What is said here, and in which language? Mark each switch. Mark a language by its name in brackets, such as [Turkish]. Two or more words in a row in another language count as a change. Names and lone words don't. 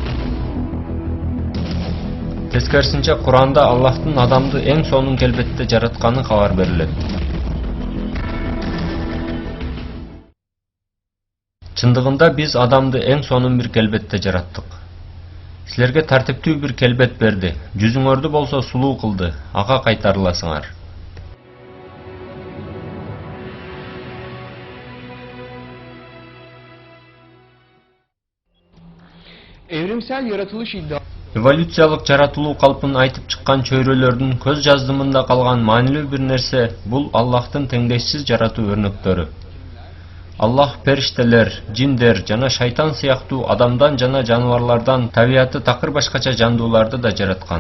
[Kyrgyz] Тескерисинче, Кур'анда Аллахтын адамды эң сонун келбетте жаратканы кабар берилет. Чындыгында биз адамды эң сонун бир келбетте жараттык. Силерге тартиптүү бир келбет берди, жүзүңөрдү болсо сулуу кылды, ага кайтарыласыңар. [Turkish] Evrimsel yaratılış iddiası. [Kyrgyz] Эволюциялык жаратылуу калпын айтып чыккан чөйрөлөрдүн көз жаздымында калган маанилүү бир нерсе бул Аллахтын теңдешсиз жаратуу өрнөктөрү. Аллах периштелер, жиндер жана шайтан сыяктуу адамдан жана жаныбарлардан табияты такыр башкача жандууларды да жараткан.